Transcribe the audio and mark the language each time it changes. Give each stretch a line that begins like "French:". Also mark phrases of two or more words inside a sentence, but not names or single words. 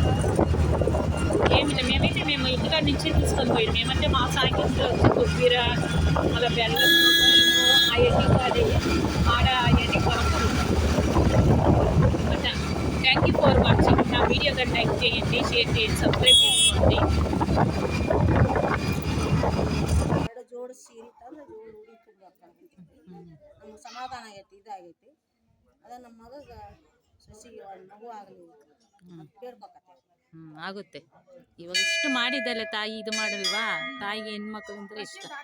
Telugu: మేమైతే మేము ఇంటికాడ నుంచి తీసుకొని పోయాం. మేమంటే మా సాయంత్రంలో వచ్చి కొబ్బరి మళ్ళీ బెల్లం అవన్నీ కాదు, ఆడ అవన్నీ కొరకలు.
English: Thank you for watching.
Telugu: నా వీడియో కానీ లైక్ చేయండి, షేర్ చేయండి, సబ్స్క్రైబ్ చేసుకోండి.
Kannada: ಜೋಡು ಸೀರೆ ತಂದು ಜೋಡು ಉಡಿತು ನಮ್ಗೆ ಸಮಾಧಾನ ಆಗೈತಿ, ಇದಾಗೈತಿ. ಅದ ನಮ್ಮ ಮಗಗ ಸಸಿಗೆ ಮಗು ಆಗಲಿ ಬೇಡ್ಬೇಕತ್ತೆ. ಆಗುತ್ತೆ. ಇವಾಗ ಇಷ್ಟು ಮಾಡಿದ್ದಲ್ಲ ತಾಯಿ, ಇದು ಮಾಡಲ್ವಾ ತಾಯಿಗೆ ಹೆಣ್ಮಕ್ಳು ಅಂದ್ರೆ ಇಷ್ಟ.